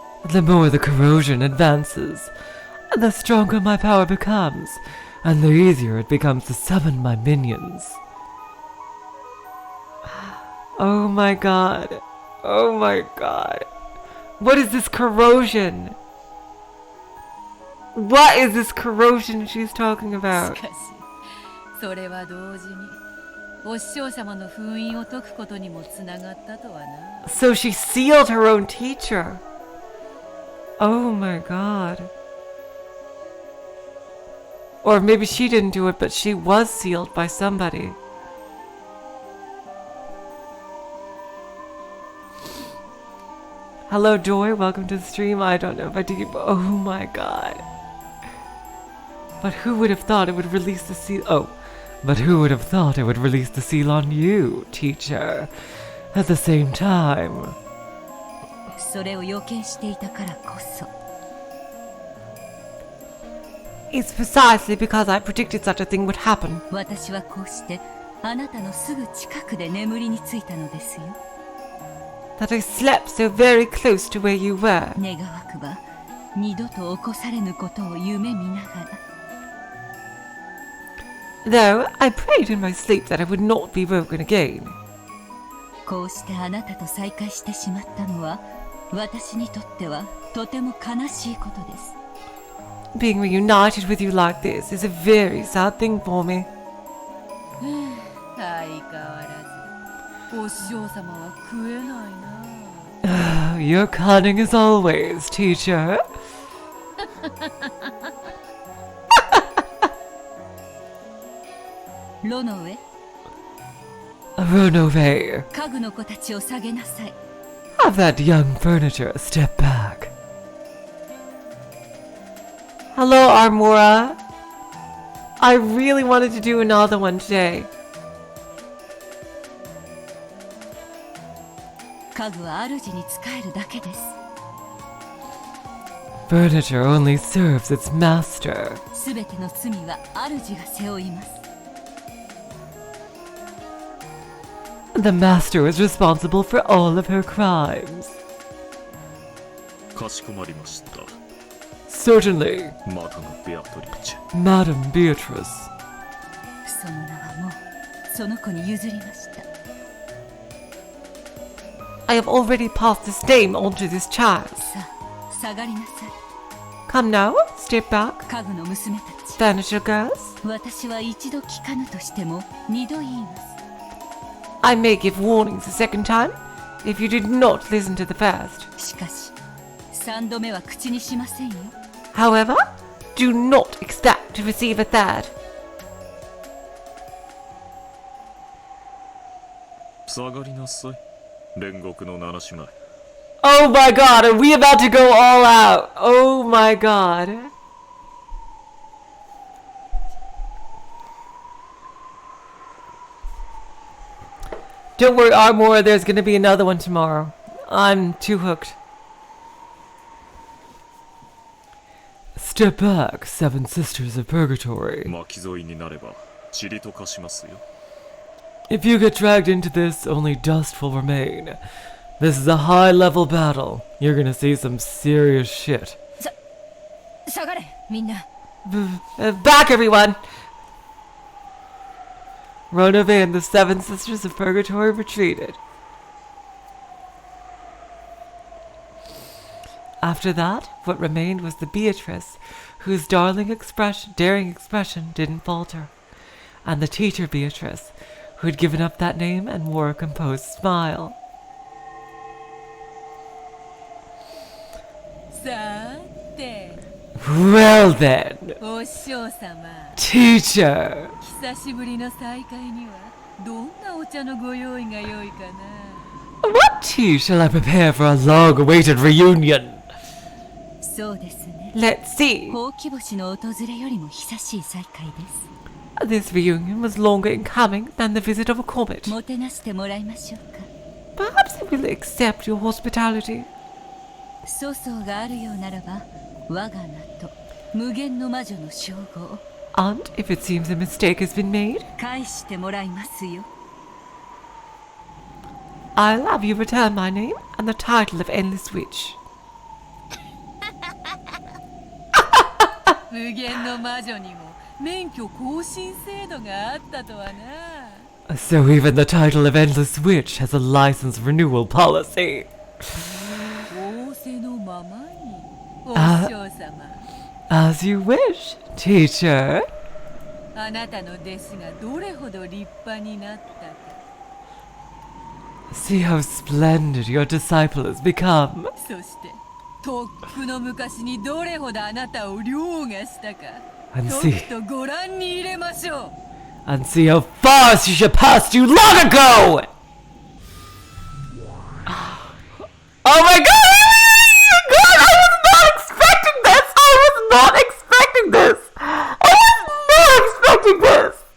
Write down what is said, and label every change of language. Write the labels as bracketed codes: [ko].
[en] The more the corrosion advances, the stronger my power becomes, and the easier it becomes to summon my minions. Oh my god. Oh my god. What is this corrosion? What is this corrosion she's talking [ja] し [en] about? [ja] かしそれは同時にお師匠様の封印を解くことにもつながったとはな。 [en] So she sealed her own teacher. Oh my god. Or maybe she didn't do it, but she was sealed by somebody. Hello, Joy. Welcome to the stream. I don't know if I did. Oh my god. But who would have thought it would release the seal? Oh. But who would have thought it would release the seal on you, teacher? At the same time. [ja] それを予見していたからこそ。 [en] It's precisely because I predicted such a thing would happen. [ja] 私はこうしてあなたのすぐ近くで眠りについたのですよ。 [en] that I slept so very close to where you were. [ja] 願わくば二度と起こされぬことを夢見ながら。 [en] Though I prayed in my sleep that I would not be woken again. [ja] こうしてあなたと再会してしまったのは私にとってはとても悲しいことです。 [en] Being reunited with you like this is a very sad thing for me. [ja] 相変わらずお師匠様は食えないな。 [en] You're cunning as always, teacher. [ja] ロノウェ、 [en] Run away. [ja] 家具の子たちを下げなさい。 [en] Have that young furniture step back. Hello, Armora. I really wanted to do another one today. [ja] 家具は主に仕えるだけです。 [en] Furniture only serves its master. [ja] すべての罪は主が背負います。 [en] The master is responsible for all of her crimes. [ja] かしこまりました。 [en] Certainly, [ja] マダム・ベアトリッチェ。 [en] Madam Beatrice. [ja] その名はもうその子に譲りました。 [en] I have already passed this name on to this child. [ja] さあ、下がりなさい。 [en] Come now, step back. [ja] 家具の娘たち。 [en] Furniture girls. [ja] 私は一度聞かぬとしても二度言います。 [en] I may give warnings a second time if you did not listen to the first. [ja] しかし、三度目は口にしませんよ。 [en] However, do not expect to receive a third. [ja] 下がりなさい。煉獄の七姉妹。 [en] Oh my god, are we about to go all out? Oh my god. Don't worry, Armor, there's gonna be another one tomorrow. I'm too hooked. Step back, Seven Sisters of Purgatory. [ja] 巻き添いになれば塵と化しますよ。 [en] If you get dragged into this, only dust will remain. This is a high-level battle. You're gonna see some serious shit. [ja] 下がれ、みんな。 [en] Back, everyone! Ronove and the Seven Sisters of Purgatory retreated. After that, what remained was the Beatrice, whose daring expression didn't falter, and the teacher Beatrice, who had given up that name and wore a composed smile. [ja] さて、 [en] Well then, [ja] お師匠様。 [en] teacher! [ja] 久しぶりの再会にはどんなお茶のご用意が良いかな。 [en] What tea shall I prepare for a long-awaited reunion? [ja] そうですね。 [en] Let's see. [ja] ほうき星の訪れよりも久しい再会です。 [en] This reunion was longer in coming than the visit of a comet. [ja] もてなしてもらいましょうか。 [en] Perhaps I will accept your hospitality. [ja] 粗相があるようならば、我が名と無限の魔女の称号 [en] And if it seems a mistake has been made, [ja] 返してもらいますよ。 [en] I'll have you return my name and the title of Endless Witch. [ja] 無限の魔女にも免許更新制度があったとはな。 [en] So even the title of Endless Witch has a license renewal policy. [ja] 仰せのままに、お師匠様。 [en] As you wish, teacher. [ja] あなたの弟子がどれほど立派になったか。 [en] See how splendid your disciple has become. [ja] そしてとっくの昔にどれほどあなたを凌駕したか。 [en] And [ja] と [en] see, [ja] くとご覧に入れましょう。 [en] and see how far she surpassed you long ago! Oh my god! I was not expecting this! I was not expecting this! I was not expecting this!